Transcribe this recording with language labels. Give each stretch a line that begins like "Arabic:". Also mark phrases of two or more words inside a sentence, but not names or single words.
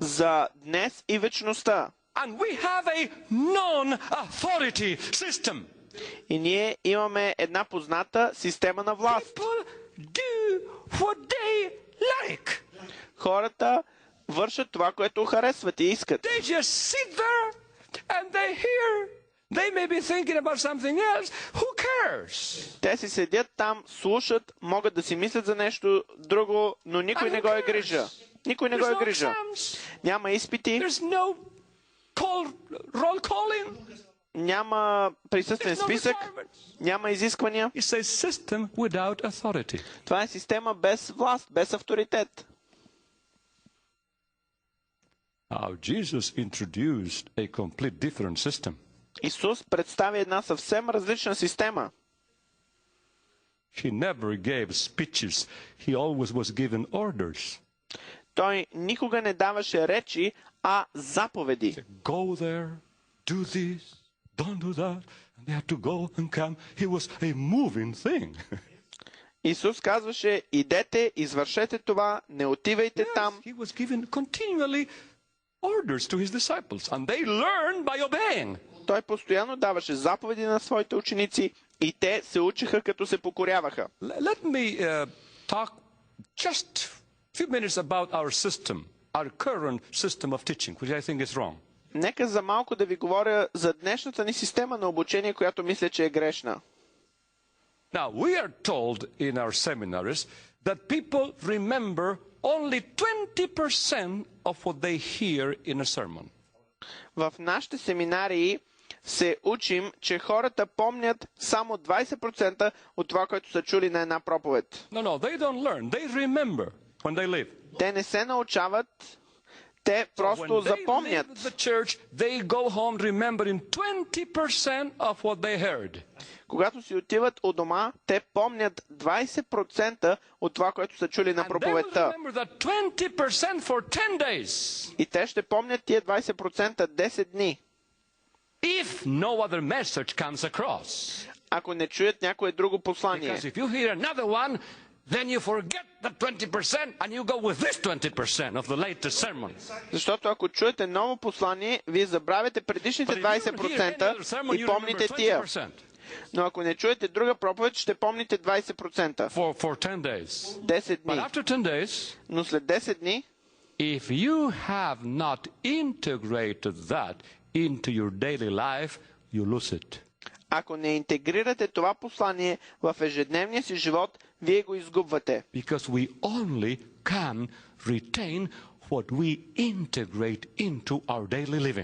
Bulgarian: за днес и вечността.
English: And we have a non-authority system.
Bulgarian: И ние имаме една позната система на власт.
English: People do what they like.
Bulgarian: Хората вършат това, което харесват и искат.
English: They just sit there and they hear. They may be thinking about something else. Who cares?
Bulgarian: Те си седят там, слушат, могат да си мислят за нещо друго, но никой не го е грижа. Никой не го е грижа. Няма изпити.
English: There's no roll calling.
Bulgarian: Няма присъствен списък. Няма изисквания.
English: It's a system without authority.
Bulgarian: Това е система без власт, без авторитет.
English: Now, Jesus introduced a complete different system.
Bulgarian: Исус представи една съвсем различна система.
English: He never gave speeches. He always was given orders.
Bulgarian: Той никога не даваше речи, а заповеди.
English: Go there, do this, don't do that. And they had to go and come. He was a moving thing.
Bulgarian: Исус казваше, идете, извършете това, не отивайте там.
English: He was given continually orders to his disciples, and they learned by obeying.
Bulgarian: Той постоянно даваше заповеди на своите ученици и те се учиха, като се покоряваха.
English: Let me talk just a few minutes about our system, our current system of teaching, which I think is wrong.
Bulgarian: Нека за малко да ви говоря за днешната ни система на обучение, която мисля, че е грешна.
English: Now, we are told in our seminaries that people remember only 20% of what they hear in a sermon.
Bulgarian: В нашите семинарии се учим, че хората помнят само 20% от това, което са чули на една проповед.
English: No, they don't learn. They remember when they live.
Bulgarian: Те не се научават, те просто запомнят.
English: When they leave the church, they go home remembering 20% of what they heard.
Bulgarian: Когато си отиват у дома, те помнят 20% от това, което са чули на проповедта. И те ще помнят тия 20% 10 дни.
English: If no other message comes across.
Bulgarian: Ако не чуят някое друго послание.
English: Because if you hear another one, then you forget the 20% and you go with this 20% of the latest sermon.
Bulgarian: Защото ако чуете ново послание, вие забравяте предишните 20% и помните тия. Но ако не чуете друга проповед, ще помните 20%.
English: For 10 days.
Bulgarian: 10 дни.
English: But after 10 days,
Bulgarian: но след 10 дни,
English: if you have not integrated that into your daily life, you lose it.
Bulgarian: Ако не интегрирате това послание в ежедневния си живот, вие го изгубвате.
English: Because we only can retain what we integrate into our daily living.